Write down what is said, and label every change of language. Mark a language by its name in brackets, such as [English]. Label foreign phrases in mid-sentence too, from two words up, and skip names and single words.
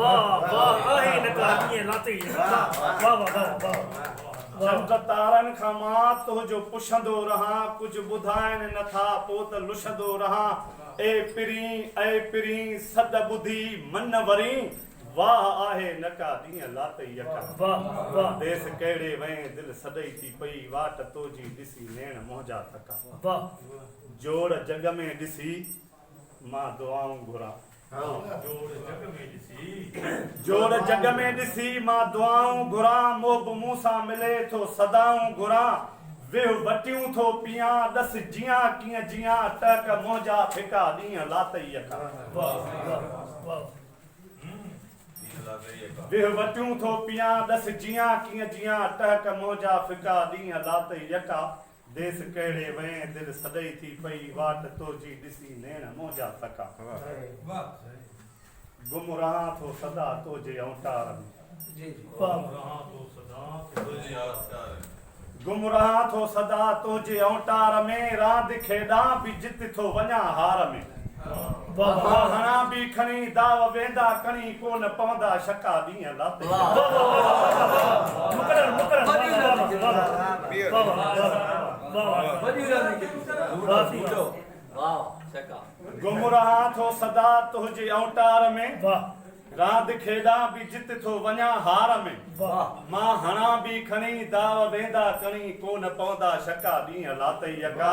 [Sindhi] واهه، واهه آهي نڪا ڏينهن لاتئي کان. واهه، واهه. واهه، واهه، واهه، واهه. چنڊ تارن کان مان تو جو پڇندو رهان، ڪجهه ٻڌائن نٿا، پوءِ ته لڇندو رهان. اي پرين، اي پرين، سڏ ٻڌي من وري، واہ آهي نڪا ڏينهن لاتي يڪا. واہ، واہ. دیس ڪهڙي وئي دل سڏئي ٿي پئي، واٽ توجي ڏسي نيڻ منهنجا ٿڪا. واہ. جوڙ جڳ ۾ ڏسي مان دعائون گهران. جوڙ جڳ ۾ ڏسي. جوڙ جڳ ۾ ڏسي مان دعائون گهران، موب مون سان ملي ٿو صدائون گهران. ويهه وٽيون ٿو پيان، ڏس جيان ڪيئن جيان، ٽهڪ منهنجا ڦڪا ڏينهن لاتي يڪا. واہ، واہ، واہ. ويه وٽيون ٿو پيان، ڏس جيان ڪيئن جيان، ٽهڪ منهنجا ڦڪا ڏينهن لاتي يڪا. ديس ڪهڙي وئين، دل سڏئي ٿي پئي، واٽ تنهنجي ڏسي نيڻ منهنجا ٿڪا. واهه. واهه. گم رهان ٿو سدا تنهنجي اوتار ۾. جي، جي. واهه. گم رهان ٿو سدا تنهنجي اوتار ۾. گمراهه ٿو سدا تنهنجي اوتار ۾، راند کيڏان به جت ٿو وڃان هار ۾. واہ، واہ. هڻا به کڻي داو ويندا ڪڻي، ڪون پوندا شڪا ڏينهن لاتي. واہ. واہ، واہ، واہ، واہ، واہ. مقرر، مقرر. وڏي واہ، واہ، رهندي. واہ، واہ. واہ، واہ. وڏي رهندي. واہ، سي. واہ، شڪا. گمراهه ٿو سدا تنهنجي اوتار ۾. واہ. راند کيڏان به جت ٿو وڃان هار ۾. واهه. مان هڻان به کڻي، داو ويندا ڪڻي، ڪو نه پوندا شڪا، ڏينهن لاتي يڪا.